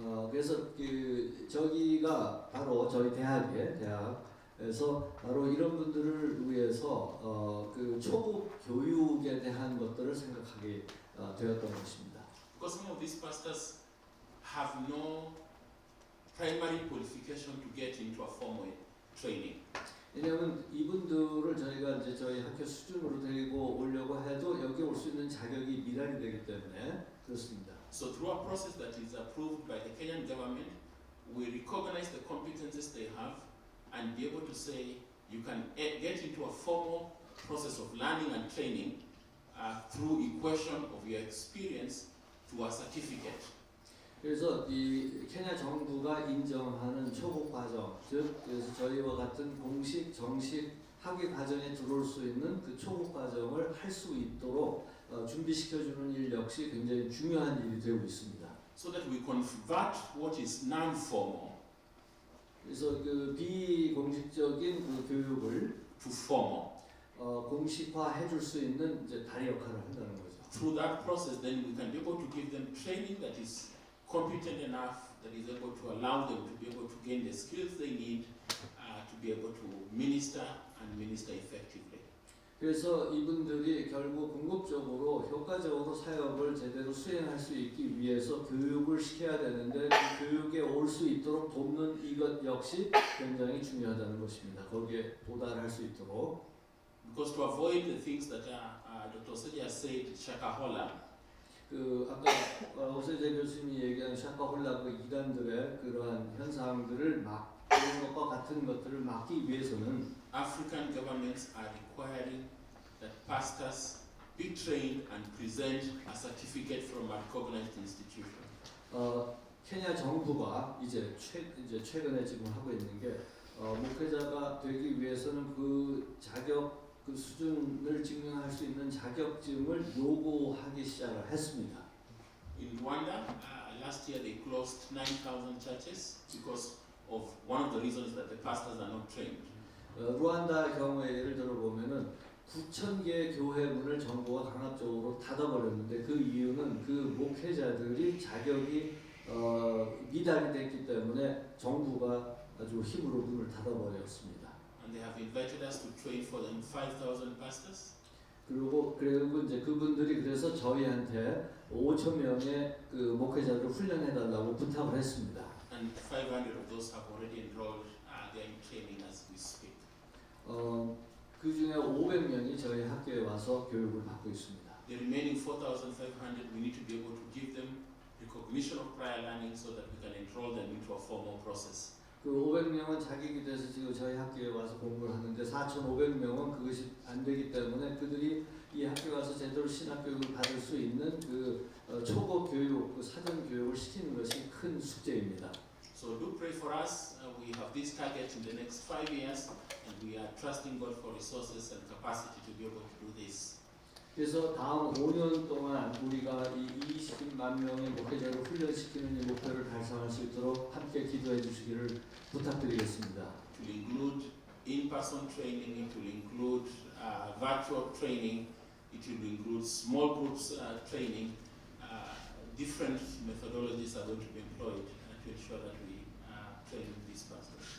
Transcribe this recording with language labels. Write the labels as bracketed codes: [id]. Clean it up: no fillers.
[ko] 그래서 그 저기가 바로 저희 대학에서 바로 이런 분들을 위해서 그 초급 교육에 대한 것들을 생각하게 되었던 것입니다. [en] Because some of these pastors have no primary qualification to get into a formal training. [ko] 왜냐하면 이분들을 저희가 이제 저희 학교 수준으로 데리고 오려고 해도 여기 올 수 있는 자격이 미달이 되기 때문에 그렇습니다. [en] So through a process that is approved by the Kenyan government, we recognize the competences they have and be able to say you can get into a formal process of learning and training through equation of your experience to a certificate. [ko] 그래서 이 케냐 정부가 인정하는 초급 과정, 즉 그래서 저희와 같은 공식 정식 학위 과정에 들어올 수 있는 그 초급 과정을 할 수 있도록 준비시켜주는 일 역시 굉장히 중요한 일이 되고 있습니다. [en] so that we convert what is non-formal [ko] 그래서 그 비공식적인 그 교육을 [en] to formal. [ko] 공식화해 줄 수 있는 이제 다리 역할을 한다는 거죠. [en] Through that process, then we can be able to give them training that is competent enough, that is able to allow them to be able to gain the skills they need to be able to minister and minister effectively. [ko] 그래서 이분들이 결국 궁극적으로 효과적으로 사역을 제대로 수행할 수 있기 위해서 교육을 시켜야 되는데 그 교육에 올 수 있도록 돕는 이것 역시 굉장히 중요하다는 것입니다. 거기에 도달할 수 있도록. [en] Because to avoid the things that Dr. Oseja has said, shakahola, [ko] 그 아까 오세재 교수님이 얘기한 샤카홀라 그 이단들의 그러한 현상들을 막는 것과 같은 것들을 막기 위해서는 [en] African governments are requiring that pastors be trained and present a certificate from a recognized institution. [ko] 케냐 정부가 이제 최근에 지금 하고 있는 게 목회자가 되기 위해서는 그 자격 그 수준을 증명할 수 있는 자격증을 요구하기 시작을 했습니다. [en] In Rwanda, last year they closed 9,000 churches because of one of the reasons that the pastors are not trained. [ko] 루안다 경우에 예를 들어 보면은 9,000개의 교회 문을 정부가 강압적으로 닫아버렸는데 그 이유는 그 목회자들이 자격이 미달이 됐기 때문에 정부가 아주 힘으로 문을 닫아버렸습니다. [en] And they have invited us to train for them 5,000 pastors. [ko] 그리고 이제 그분들이 그래서 저희한테 5,000명의 그 목회자를 훈련해달라고 부탁을 했습니다. [en] And 500 of those have already enrolled. They are in training as we speak. [ko] 그 중에 500명이 저희 학교에 와서 교육을 받고 있습니다. [en] The remaining 4,500, we need to be able to give them recognition of prior learning so that we can enroll them into a formal process. [ko] 그 500명은 자격이 돼서 지금 저희 학교에 와서 공부를 하는데 4,500명은 그것이 안 되기 때문에 그들이 이 학교에 와서 제대로 신학 교육을 받을 수 있는 그 초급 교육, 그 사전 교육을 시키는 것이 큰 숙제입니다. [en] So do pray for us. We have this target in the next 5 years, and we are trusting God for resources and capacity to be able to do this. [ko] 그래서 다음 5년 동안 우리가 이 20만 명의 목회자를 훈련시키는 이 목표를 달성할 수 있도록 함께 기도해 주시기를 부탁드리겠습니다. [en] It will include in-person training, it will include virtual training, it will include small groups training. Different methodologies are going to be employed to ensure that we train these pastors.